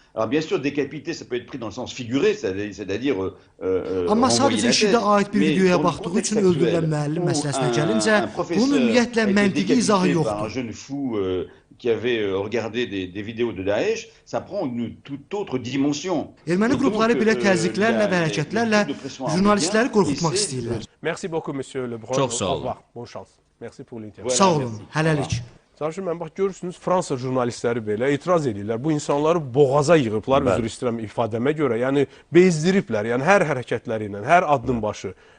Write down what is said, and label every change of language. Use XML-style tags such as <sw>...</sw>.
<fr>Alors bien sûr, décapiter, ça peut être pris dans le sens figuré, c'est-à-dire</fr> <az>Amma sadəcə işidə aid bir videoya baxdığı üçün öldürülən müəllim məsələsinə gəlincə, bunun ümumiyyətlə məntiqi izahı yoxdur.</az> <fr>Un jeune fou qui avait regardé des vidéos de Daesh, ça prend une toute autre dimension.</fr> <az>Erməni qrupları belə təzyiqlərlə və hərəkətlərlə jurnalistləri qorxutmaq istəyirlər.</az> <fr>Merci beaucoup, monsieur Lebrun.</fr> <az>Çox sağ olun.</az> <fr>Bon chance. Merci pour l'interview.</fr> <az>Sağ olun, hələlik. Sarışın, mən bax, görürsünüz, Fransa jurnalistləri belə etiraz edirlər. Bu insanları boğaza yığıblar, üzr istəyirəm ifadəmə görə. Yəni, bezdiriblər, yəni hər hərəkətləri ilə, hər addım başı.</az>